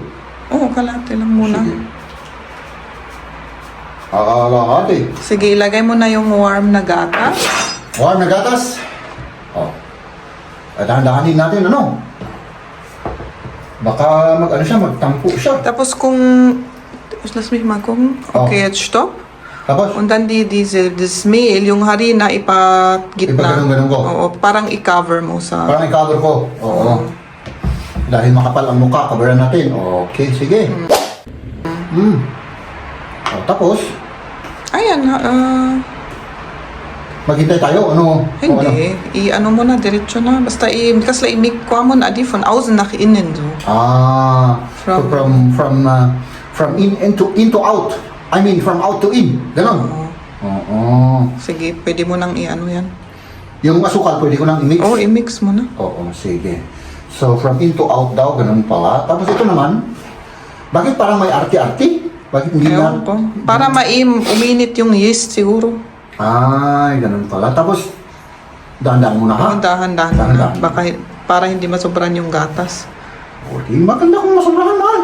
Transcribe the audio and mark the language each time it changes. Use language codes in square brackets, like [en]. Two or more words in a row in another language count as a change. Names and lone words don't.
[tl] Oo, kalahati lang muna. Sige. Kalahati. Sige, ilagay mo na yung warm na gatas. Warm na gatas. Oh. At dahan-dahanin natin, ano? Baka magtampo siya. Tapos kung, [de] lass mich mal gucken. Okay, jetzt stopp. [tl] Tapos? [de] Und dann das Mehl, [tl] yung harina, ipagitna. Ipagganun-ganun ko? Oo, parang i-cover mo sa... Parang i-cover ko. Oo. Dahil makapal ang mukha, coveran natin. Okay, sige. Oh, tapos, Ayan, maghintay tayo, ano? hindi. I-ano mo na, diretso na. Basta kasla i-make ko mo na di [de] von außen nach innen so. [en] So from in into out. I mean, from out to in. [tl] Ganon. Oo. Sige, pwede mo nang i-ano yan. Yung asukal, pwede ko nang i-mix? Oo, i-mix mo na. Oo, sige. So, [en] from in to out [tl] daw, ganun pala. Tapos ito naman, bakit parang may arti-arti? Bakit hindi Ewan na? ko. Para uminit yung yeast siguro. Ay, ganun pala. Tapos, dahan-dahan muna ha? Dahan-dahan na. Dahan-dahan. Baka para hindi masobran yung gatas. O, di maganda kung masobrahan mahal.